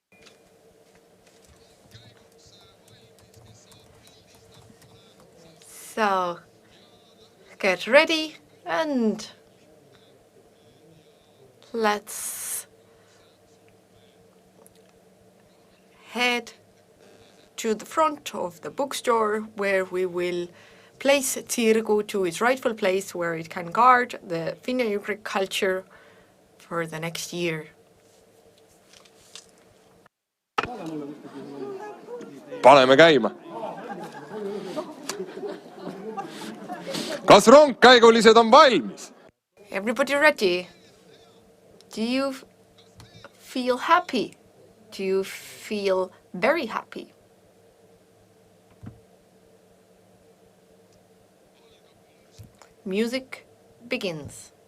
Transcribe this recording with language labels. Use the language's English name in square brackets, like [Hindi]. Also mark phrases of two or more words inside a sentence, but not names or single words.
[English] So, get ready and let's head to the front of the bookstore where we will place Tirgu to its rightful place where it can guard the Finno-Ugric culture for the next year. [Estonian] Paneme käima. Kas rongkäigulised on valmis? [English] Everybody ready? Do you feel happy? Do you feel very happy? Music begins.